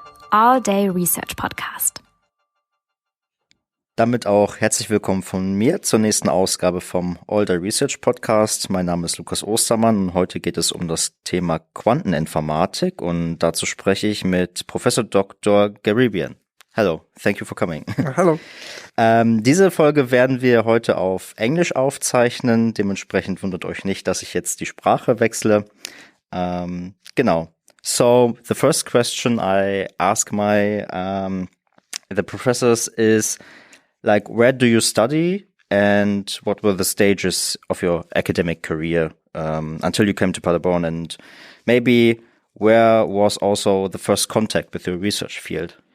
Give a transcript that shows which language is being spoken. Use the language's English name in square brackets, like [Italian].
[English] All-Day Research Podcast. [German] Damit auch herzlich willkommen von mir zur nächsten Ausgabe vom All-Day Research Podcast. Mein Name ist Lukas Ostermann und heute geht es um das Thema Quanteninformatik und dazu spreche ich mit Prof. Dr. Gharibian. [English] Hello, thank you for coming. [German] Hallo. Diese Folge werden wir heute auf Englisch aufzeichnen. Dementsprechend wundert euch nicht, dass ich jetzt die Sprache wechsle. Genau. [English] So, the first question I ask the professors is, like, where do you study and what were the stages of your academic career until you came to Paderborn, and maybe where was also the first contact with your research field?